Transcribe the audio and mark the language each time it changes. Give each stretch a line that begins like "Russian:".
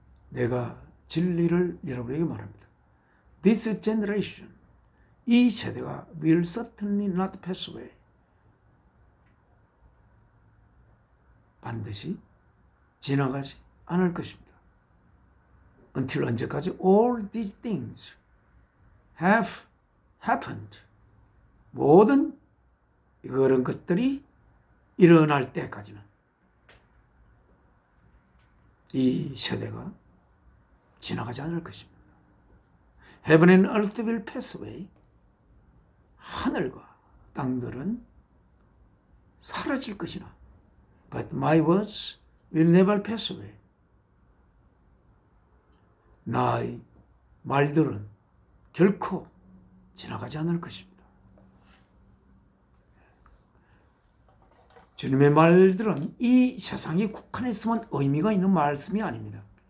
Korean: 내가 진리를 여러분에게 말합니다.
English: This generation,
Korean: 이 세대가
English: will certainly not pass away.
Korean: 반드시 지나가지 않을 것입니다.
English: Until
Korean: 언제까지?
English: All these things have happened.
Korean: 모든 그런 것들이 일어날 때까지는 이 세대가 지나가지 않을 것입니다.
English: Heaven and earth will pass away.
Korean: 하늘과 땅들은 사라질 것이나
English: But my words will never pass away.
Korean: 나의 말들은 결코 지나가지 않을 것입니다. 주님의 말들은 이 세상에 국한했으면 의미가 있는 말씀이 아닙니다.